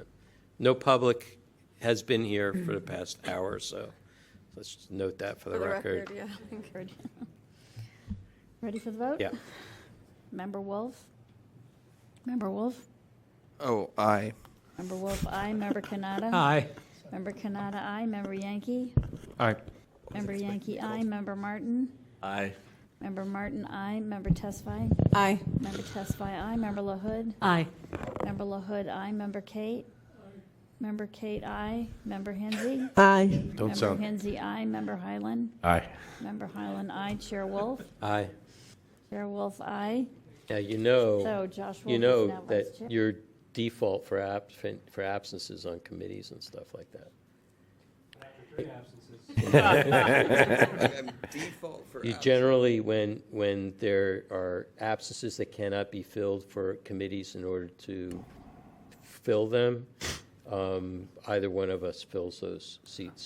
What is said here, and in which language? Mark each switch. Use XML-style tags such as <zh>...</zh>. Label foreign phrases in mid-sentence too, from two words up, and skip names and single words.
<en>No public has been here for the past hour or so. Let's just note that for the record. yeah. Ready for the vote? Yeah. Member Wolf? Member Wolf? Oh, aye. Member Wolf, aye. Member Kanata? Aye. Member Kanata, aye. Member Yankee? Aye. Member Yankee, aye. Member Martin? Aye. Member Martin, aye. Member Tesfaye? Aye. Member Tesfaye, aye. Member LaHood? Aye. Member LaHood, aye. Member Kate? Member Kate, aye. Member Hensy? Aye. Don't sound. Member Hensy, aye. Member Highland? Aye. Member Highland, aye. Chair Wolf? Aye. Chair Wolf, aye. Now, you know, So Josh Wolf you is know now vice that chair. your default for absences on committees and stuff like that. Default for You generally, when there are absences that cannot be filled for committees in order to fill them, either one of us fills those seats.</en>